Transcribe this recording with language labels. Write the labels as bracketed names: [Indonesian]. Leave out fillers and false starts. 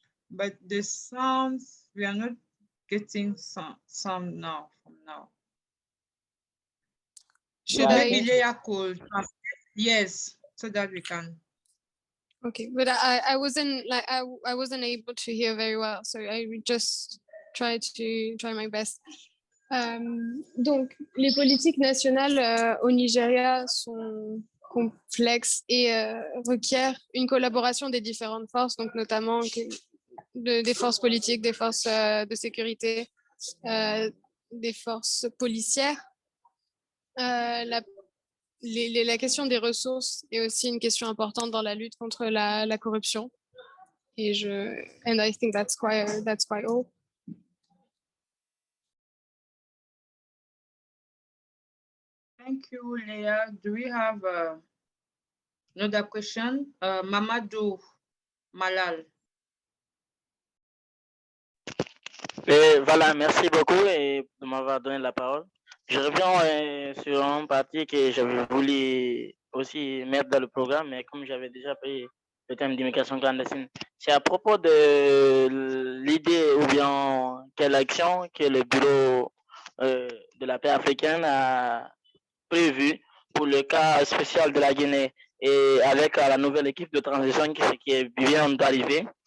[English] But the sounds, we are not getting some now, from now. So maybe Léa could translate, yes, so that we can. Okay, but I wasn't able to hear very well, so I just try my best. [French] Donc, les politiques nationales au Nigeria sont complexes et requièrent une collaboration des différentes forces, donc notamment des forces politiques, des forces de sécurité, des forces policières. La question des ressources est aussi une question importante dans la lutte contre la corruption. [English] And I think that's quite all. Thank you, Léa. Do we have another question? Mamadou Malal. [French] Et voilà, merci beaucoup de m'avoir donné la parole. Je reviens sur un parti que j'avais voulu aussi mettre dans le programme, mais comme j'avais déjà pris le thème d'immigration clandestine, c'est à propos de l'idée ou bien quelle action que le bureau de la paix africaine a prévu pour le cas spécial de la Guinée et avec la nouvelle équipe de transition qui vient d'arriver.